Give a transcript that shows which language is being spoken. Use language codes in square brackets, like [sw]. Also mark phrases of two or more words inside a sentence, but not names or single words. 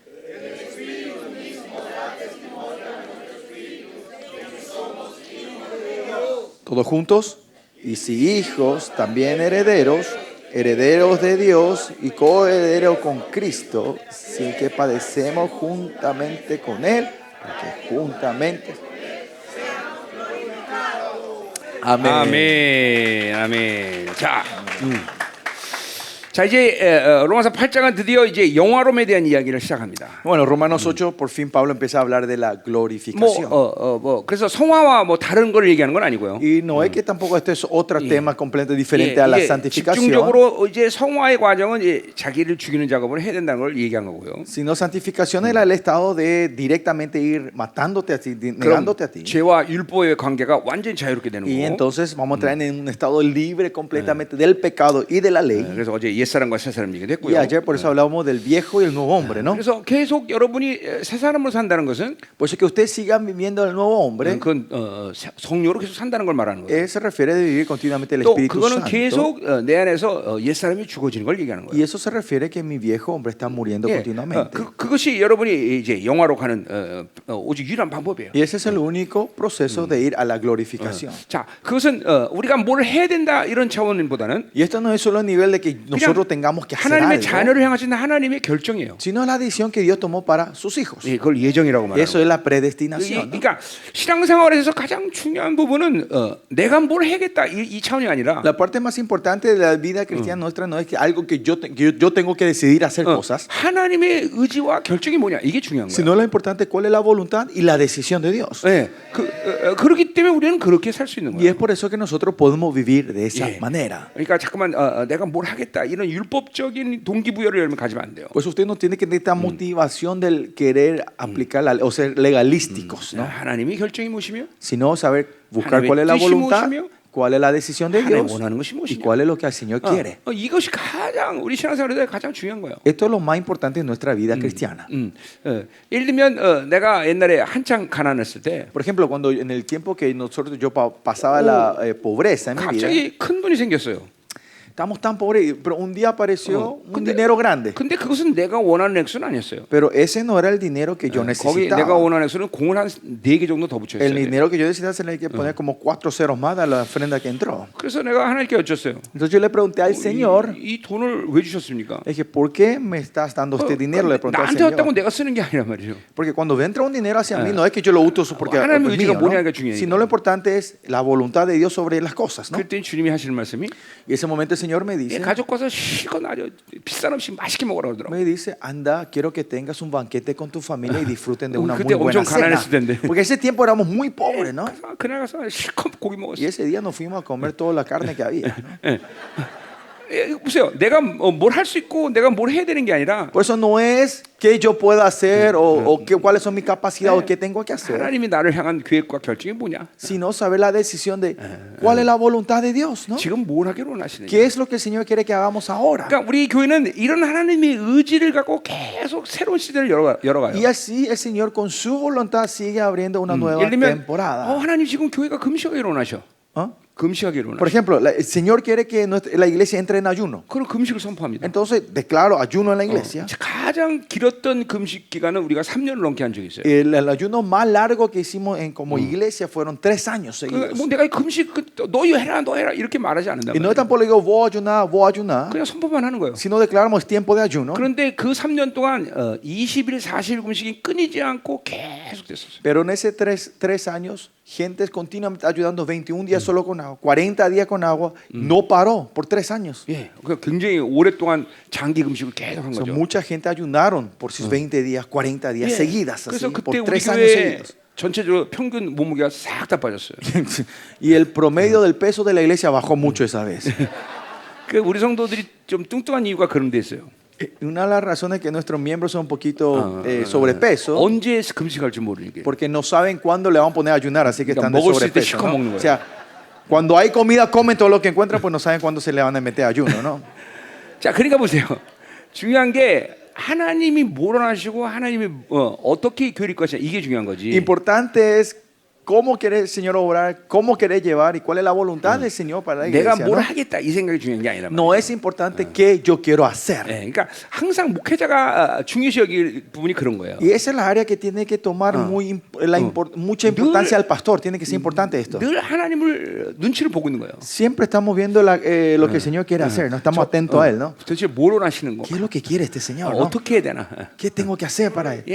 [es] Todos juntos. Y si hijos, también herederos, herederos de Dios y coherederos con Cristo, sin que padecemos juntamente con Él, porque juntamente... [ko] 아멘. 아멘. 아멘. 자, 자 이제 로마서 8장은 드디어 이제 영화로움에 대한 이야기를 시작합니다. [es] Bueno, Romanos 8, por fin Pablo empieza a hablar de la glorificación. [ko] 그래서 성화와 뭐 다른 걸 얘기하는 건 아니고요. [es] Y no es que tampoco este es otro tema completamente diferente a la [ko] 이게 [es] santificación, [ko] 집중적으로 이제 성화의 과정은 이제 자기를 죽이는 작업을 해야 된다는 걸 얘기한 거고요. [es] sino santificación era el estado de directamente ir matándote a ti, [ko] 그럼 [es] negándote a ti. [ko] 죄와 율법의 관계가 완전히 자유롭게 되는 [es] Y [ko] 거고. [es] entonces vamos a entrar en un estado libre completamente del pecado y de la ley. [ko] 그래서 어제 옛사람과 새사람 얘기도 [es] Y [ko] 했고요. [es] ayer por eso hablábamos del viejo y el nuevo hombre, ¿no? [ko] 그래서 계속 여러분이 새 사람으로 산다는 것은 [es] Por eso que ustedes sigan viviendo el nuevo hombre, [ko] 그건 성령으로 계속 산다는 걸 말하는 거예요. [es] se refiere de vivir continuamente el [ko] 또 [es] Espíritu [ko] 그거는 [es] Santo. [ko] 계속 내 안에서 옛사람이 죽어지는 걸 얘기하는 [es] Y [ko] 거예요. [es] eso se refiere que mi viejo hombre está muriendo [ko] 예, [es] continuamente. [ko] 그것이 여러분이 이제 영화로 가는 오직 유일한 방법이에요. [es] Y ese es el único proceso de ir a la glorificación. [ko] 자, 그것은 우리가 뭘 해야 된다 이런 차원보다는 [es] Y esto no es solo a nivel de que nosotros nosotros tengamos que hacer [ko] 하나님의 [es] algo, [ko] 자녀를 향하신 하나님의 결정이에요. [es] sino es la decisión que Dios tomó para sus hijos. [ko] 예, 그걸 예정이라고 말하는 [es] Eso [ko] 거예요. [es] es la predestinación. ¿no? [ko] 그러니까 신앙생활에서 가장 중요한 부분은 내가 뭘 해야겠다 이 차원이 아니라 [es] La parte más importante de la vida cristiana nuestra no es que algo que yo tengo que decidir hacer cosas, [ko] 하나님의 의지와 결정이 뭐냐 이게 중요한 거예요. [es] sino lo importante es cuál es la voluntad y la decisión de Dios. [ko] 예, 그렇기 때문에 우리는 그렇게 살 수 있는 [es] Y es [ko] 거예요. [es] por eso que nosotros podemos vivir de esa [ko] 예. [es] manera. [ko] 그러니까 잠깐만 내가 뭘 하겠다 이런 율법적인 동기부여를 여러분 가지면 안 돼요. [es] Pues usted no tiene que tener esta motivación del querer aplicar o ser legalísticos, ¿no? [ko] 하나님이 결정이 무엇이며 [es] Sino saber buscar [ko] 하나님의 [es] cuál es la [ko] 뜻이 [es] voluntad, [ko] 무엇이며 [es] cuál es la decisión de [ko] 하나님 [es] Dios [ko] 원하는 것이 [es] y [ko] 무엇이냐. [es] cuál es lo que el Señor quiere. [ko] 이것이 가장 우리 신앙생활에 가장 중요한 거예요. [es] Esto es lo más importante en nuestra vida cristiana. [ko] 예를 들면 내가 옛날에 한창 가난했을 때 [es] Por ejemplo, cuando en el tiempo que yo pasaba la pobreza en mi vida, [ko] 갑자기 큰 돈이 생겼어요. [es] estamos tan pobres, pero un día apareció un dinero grande. [ko] 근데 그것은 내가 원하는 액수는 아니었어요. [es] Pero ese no era el dinero que yo [ko] 거기 내가 [es] necesitaba. [ko] 원하는 액수는 공을 한 4개 정도 더 붙여 [es] El [ko] 있어요. [es] dinero que yo necesitaba se le hay que poner como 4 ceros más a la ofrenda que entró. [ko] 그래서 내가 하나님께 여쭸어요. [es] Entonces yo le pregunté al Señor, [ko] 이 돈을 왜 주셨습니까? [es] le dije, ¿por qué me estás dando este dinero? Le pregunté al [ko] 나한테 왔다고 [es] Señor. [ko] 내가 쓰는 게 아니란 말이죠. [es] Porque cuando entra un dinero hacia mí, no es que yo lo uso porque es [ko] 하나님의 [es] mío, [ko] 의지가 뭐냐가 [es] ¿no? [ko] 중요하니까. [es] Sino lo importante es la voluntad de Dios sobre las cosas, ¿no? [ko] 그때 주님이 하시는 말씀이 [es] Y ese momento el Señor me dice, [ko] 가족 가서 실컷 아주 비싼 음식 맛있게 먹으라 그러더라고. [es] me dice, anda, quiero que tengas un banquete con tu familia y disfruten de una [ko] 그때 [es] muy buena [ko] 엄청 [es] cena. [ko] 가난했을 텐데. [es] Porque ese tiempo éramos muy pobres, ¿no? [ko] 그래서 그날 가서 실컷 고기 [es] Y [ko] 먹었어요. [es] ese día nos fuimos a comer toda la carne que había, ¿no? [ko] 보세요. 내가 뭘 할 수 있고 내가 뭘 해야 되는 게 아니라 [es] Por eso no es qué yo puedo hacer o cuáles son mis capacidades o qué tengo que hacer, [ko] 하나님이 나를 향한 계획과 결정이 뭐냐? [es] sino saber la decisión de cuál es la voluntad de Dios, ¿no? [ko] 지금 뭘 하기로 원하시느냐? [es] ¿Qué es lo que el Señor quiere que hagamos ahora? [ko] 그러니까 우리 교회는 이런 하나님의 의지를 갖고 계속 새로운 시대를 열어가요. [es] Y así el Señor con su voluntad sigue abriendo una nueva [ko] 예를 들면 [es] temporada. [ko] 하나님 지금 교회가 금식하기로 원하셔. [es] ¿Ah? [ko] 금식하기로 [es] Por [ko] 원하셔. [es] ejemplo, el Señor quiere que la iglesia entre en ayuno. [ko] 그럼 금식을 선포합니다. [es] Entonces declaro ayuno en la iglesia. [ko] 가장 길었던 금식 기간은 우리가 3년을 넘게 한 적이 있어요. [es] El ayuno más largo que hicimos como iglesia fueron 3 años seguidos. [ko] 뭐 내가 금식 너 해라 이렇게 말하지 않는다. [es] Y no tampoco le digo voy a ayunar, [ko] 그냥 선포만 하는 거예요. [es] sino declaramos tiempo de ayuno. [ko] 그런데 그 3년 동안 20일, 40일 금식이 끊이지 않고 계속 됐었어요. [es] Pero en ese 3 años, gente continuamente ayudando 21 días solo con agua, 40 días con agua, no paró por 3 años. [ko] 예, 그 굉장히 오랫동안 장기 금식을 계속 한 [es] So, [ko] 거죠. [es] mucha gente ayunaron por sus 20 días, 40 días [ko] 예, [es] seguidas, así, [ko] 그래서 [es] por [ko] 그때 우리 [es] 3 años [ko] 교회 [es] seguidos. [ko] 전체적으로 평균 몸무게가 싹 다 빠졌어요. [es] Y el promedio del peso de la iglesia bajó mucho esa vez. [ko] 그 우리 성도들이 좀 뚱뚱한 이유가 그런 데 있어요. [es] Una de las razones que nuestros miembros son un poquito sobrepeso, [ko] 언제 금식할지 모르니까. [es] porque no saben cuándo le van a poner a ayunar, así que [ko] 그러니까 [es] están de [ko] 먹을 수 있을 때 [es] sobrepeso, [ko] 실컷 [es] ¿no? [ko] 먹는 거예요. [es] O sea, cuando hay comida, comen todo lo que encuentran, pues no saben cuándo se le van a meter ayuno, ¿no? [ko] 자, 그러니까 보세요. 중요한 게 하나님이 뭘 원하시고 하나님이 어떻게 교회를 것이냐 이게 중요한 거지. [es] Importante es cómo quiere el Señor obrar, cómo quiere llevar y cuál es la voluntad del Señor para la [ko] 내가 [es] iglesia, [ko] 뭘 [es] ¿no? [ko] 하겠다 이 생각이 중요한 게 아니라. [es] No es importante qué yo quiero hacer. [ko] 그러니까 항상 목회자가 중요시 여길 부분이 그런 거예요. [es] Y esa es la área que tiene que tomar mucha importancia al pastor. Tiene que ser importante esto. [ko] 늘 하나님을 눈치를 보고 있는 거예요. [es] Siempre estamos viendo lo que el Señor quiere hacer, ¿no? Estamos atentos a Él, ¿no? [ko] 도대체 뭘 원하시는 거? [es] ¿Qué es lo que quiere este Señor, no? [ko] 어떻게 해야 되나? [es] ¿Qué tengo que hacer para Él?